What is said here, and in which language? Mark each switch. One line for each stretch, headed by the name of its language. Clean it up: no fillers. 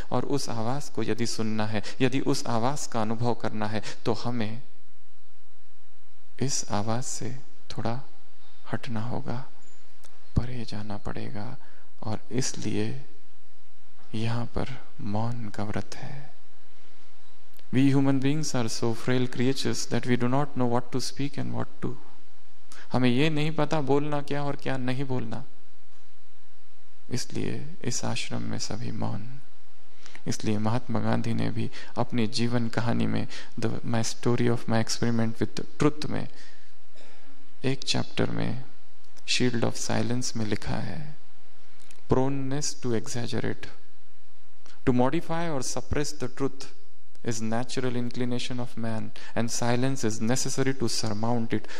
Hindi: और उस आवाज को यदि सुनना है, यदि उस आवाज का अनुभव करना है तो हमें इस आवाज से थोड़ा हटना होगा, परे जाना पड़ेगा। और इसलिए यहां पर मौन का व्रत है।
English: We human beings are so frail creatures that we do not know what to speak and what to.
Hindi: हमें ये नहीं पता बोलना क्या और क्या नहीं बोलना। इसलिए इस आश्रम में सभी मौन। इसलिए महात्मा गांधी ने भी अपनी जीवन कहानी में
English: my story of my experiment with truth
Hindi: में एक चैप्टर में
English: shield of silence
Hindi: में लिखा है,
English: Proneness to exaggerate, to modify और suppress the truth is natural inclination of man and silence is necessary to surmount it.